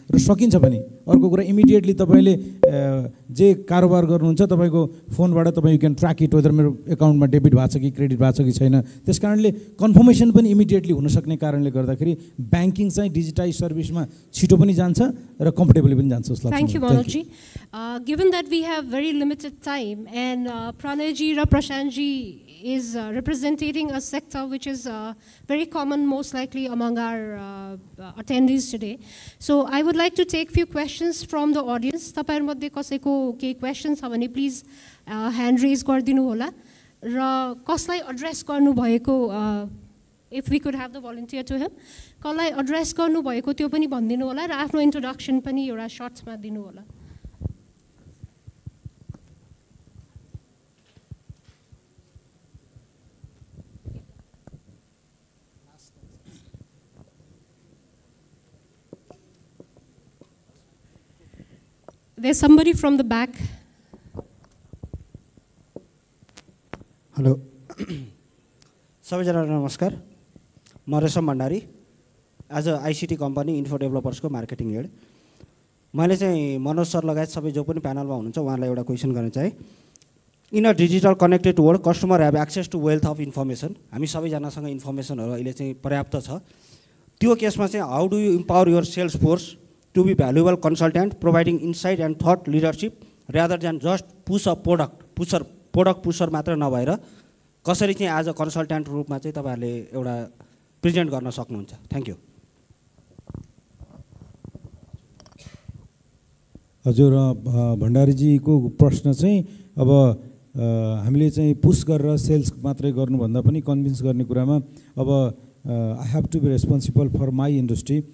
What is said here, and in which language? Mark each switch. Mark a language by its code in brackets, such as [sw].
[ne] र सकिन्छ पनि अर्को कुरा इमिडिएटली तपाईँले जे कारोबार गर्नुहुन्छ तपाईँको फोनबाट तपाईँ [en] you can track it whether [ne] मेरो एकाउन्टमा डेबिट भएको छ कि क्रेडिट भएको छ कि छैन। त्यस कारणले कन्फर्मेसन पनि इमिडिएटली हुनसक्ने कारणले गर्दाखेरि बैंकिङ चाहिँ डिजिटाइज सर्भिसमा छिटो पनि जान्छ र कम्फर्टेबली पनि जान्छ। [en] Thank you, Manoj. Given that we have very limited time and Pranaya ji or Prashant ji is representing a sector which is very common most likely among our attendees today. So I would like to take few questions from the audience. [ne] तपाईहरु मध्ये कसैको केही questions छ भने please hand raise गरिदिनु होला र कसलाई एड्रेस गर्नु भएको [en] if we could have the volunteer to him, [ne] कसलाई एड्रेस गर्नु भएको त्यो पनि भनिदिनु होला र आफ्नो इन्ट्रोडक्सन पनि एउटा शर्ट्समा दिनु होला। [en] There's somebody from the back. [ne] Hello. सबैजना नमस्कार। म रेशम Bhandari as a ICT company info डेभलपर्सको marketing head. मैले चाहिँ मनोज सर लगायत सबै जो पनि प्यानलमा हुनुहुन्छ उहाँलाई एउटा क्वेसन गर्न चाहे। [en] In a digital connected world customer have access to wealth of information. [ne] हामी सबैजनासँग इन्फर्मेसनहरू अहिले चाहिँ पर्याप्त छ। त्यो केसमा चाहिँ [en] how do you empower your sales force to be valuable consultant providing insight and thought leadership rather than just push a product pusher [ne] मात्र नभएर कसरी चाहिँ एज अ कन्सल्टेन्ट रूपमा चाहिँ तपाईहरुले एउटा प्रेजेन्ट गर्न सक्नुहुन्छ। [en] Thank you. [ne] हजुर भण्डारीजीको प्रश्न चाहिँ अब हामीले चाहिँ पुस गरेर सेल्स मात्रै गर्नुभन्दा पनि कन्भिन्स गर्ने कुरामा अब [en] I have to be responsible for my industry.